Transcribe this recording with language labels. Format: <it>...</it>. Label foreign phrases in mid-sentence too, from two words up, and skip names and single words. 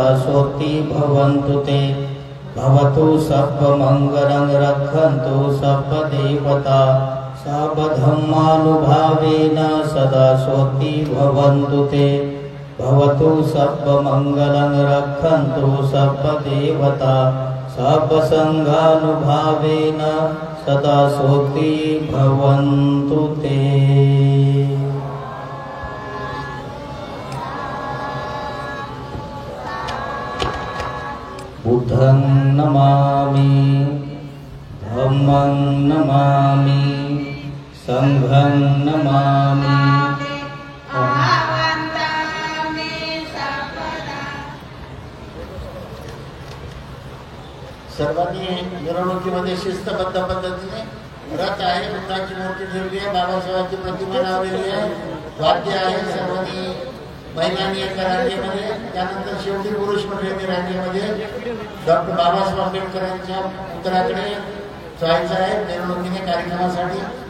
<pi>स्वस्ति भवन्तु ते भवतु सर्वमङ्गलं रक्षन्तु सर्वदेवता सर्वधर्मानुभावेन सदा स्वस्ति भवन्तु ते भवतु सर्वमङ्गलं रक्षन्तु सर्वदेवता सर्वसङ्घानुभावेन सदा स्वस्ति भवन्तु ते। बुद्धं नमामि धम्मं नमामि संघं नमामि</pi> <mr>सर्वांनी मिरवणुकीमध्ये शिस्तबद्ध पद्धतीने रथ आहे, बुद्धाची मूर्ती ठेवली आहे, बाबासाहेबांची प्रतिमा लावलेली आहे, वाद्य आहे, सर्वांनी महिलांनी एका रांगेमध्ये, त्यानंतर शेवटी पुरुष मंडळींनी रांगेमध्ये डॉक्टर बाबासाहेब आंबेडकरांच्या पुतळ्याकडे जायचं आहे मिरवणुकीने कार्यक्रमासाठी।</mr>